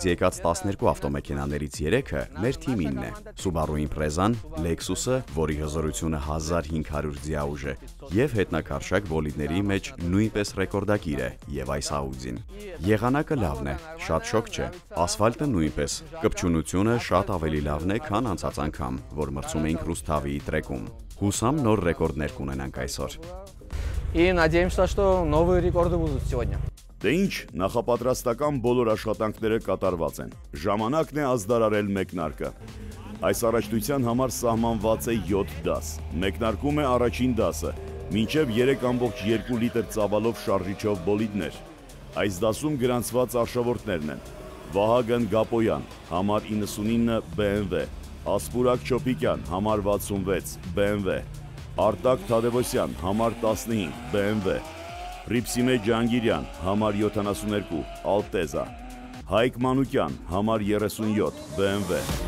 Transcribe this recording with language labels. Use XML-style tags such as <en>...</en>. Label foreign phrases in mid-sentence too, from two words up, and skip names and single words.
<hy>եկած 12 ավտոմեքենաներից 3-ը մեր թիմինն է։ Subaru Impreza-ն, Lexus-ը, որի հզորությունը 1500 ձիաուժ է, եւ հետնակարշակ բոլիդների մեջ նույնպես ռեկորդակիր է եւ այս Audi-ն։ Եղանակը լավն է, շատ շոկ չէ։ Ասֆալտը նույնպես։ Կպչունությունը շատ ավելի լավն է, քան անցած անգամ, որ մրցում էինք Ռուսթավիի տրեքում։ Հուսամ նոր ռեկորդներ կունենանք այսօր։</hy> <ru>И надеемся, что новые рекорды будут сегодня.</ru> <hy>Դե ինչ, նախապատրաստական բոլոր աշխատանքները կատարված են։ Ժամանակն է ազդարարել մեկնարկը։ Այս առաջնության համար սահմանված է 7 դաս։ Մեկնարկում է առաջին դասը, մինչև 3.2 լիտր ծավալով շարժիչով բոլիդներ։ Այս դասում գրանցված արշավորդներն են Վահագն Գապոյան, համար 99 BMW, Ասպուրակ Չոպիկյան, համար 66 BMW, Արտակ Թադևոսյան, համար 15, BMW, Ռիփսիմե Ջանգիրյան, համար 72, Alteza, Հայկ Մանուկյան, համար 37, BMW։</hy>